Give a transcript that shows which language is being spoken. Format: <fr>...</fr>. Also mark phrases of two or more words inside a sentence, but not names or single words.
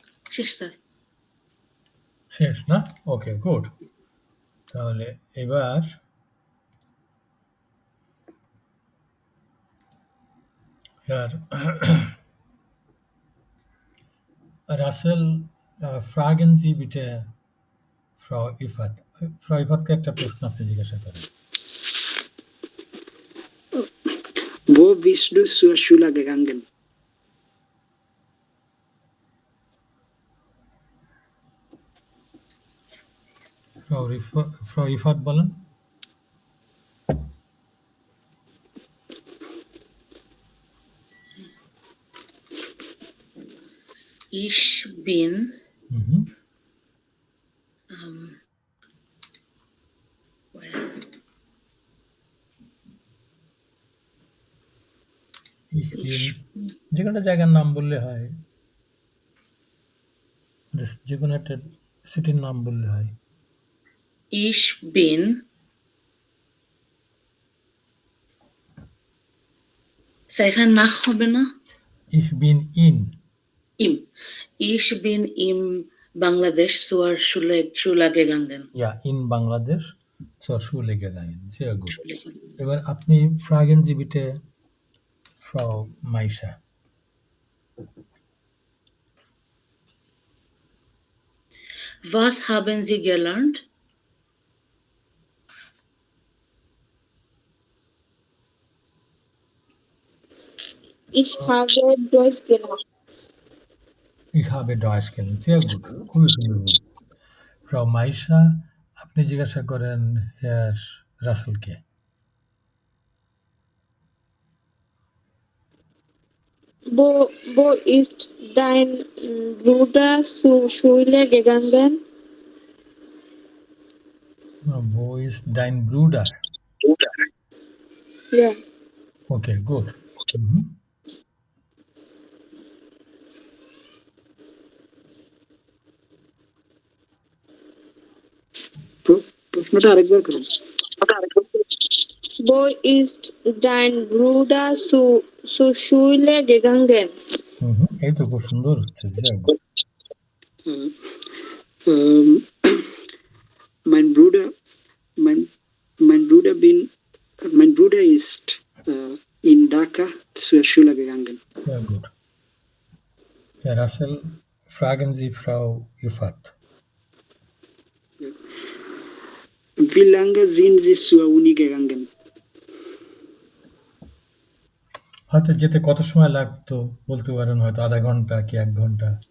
<bn>শেষ স্যার। শেষ না?</bn> <en>okay, good.</en> <bn>তাহলে এবার Herr Russell,</bn> <de>fragen Sie bitte</de> <bn>Frau Ifat. Frau Ifatকে একটা প্রশ্ন আপনি জিজ্ঞাসা করেন।</bn> <de>Wo bist du zur Schule gegangen?</de> <bn>Frau Ifat বলেন।</bn> <de>Ich bin Mhm. where? Ich bin, Ich</de> <bn>যে কোনো জায়গার নাম বললে হয়, যে কোনো একটা সিটির নাম বললে হয়।</bn> <de>Ich bin</de> <bn>স্যার এখানে নাখ হবে না?</bn> <de>Ich bin in, Im. Ich bin im Bangladesh zur Schule gegangen. ja, in Bangladesh zur Schule gegangen. Sehr gut. Schule gegangen.</de> <bn>এবার আপনি</bn> <de>fragen Sie bitte Frau Maisha. Was haben Sie gelernt? Ich habe Deutsch gelernt. Ich habe Deutsch gelernt. Sehr gut.</de> <bn>খুবই সুন্দর বলুন। Frau Maisha, আপনি জিজ্ঞাসা করেন Herr Russellকে।</bn> <de>Wo ist dein Bruder zur Schule gegangen? Wo ist dein Bruder? Ja. Okay, gut. Mhm.</de> <bn>প্রশ্নটা আরেকবার করুন।</bn> <de>Wo ist dein Bruder zur Schule gegangen?</de> <bn>এই তো খুব সুন্দর হচ্ছে।</bn> <de>Sehr gut. Ähm, mein Bruder, mein Bruder mein Bruder ist in Dhaka zur Schule gegangen. Sehr gut. Herr Russell, fragen Sie Frau Ifat. Wie lange sind Sie zur Uni gegangen?</de> <bn>হয়তো যেতে কত সময় লাগতো বলতে পারেন, হয়তো আধা ঘন্টা কি 1 ঘন্টা।</bn>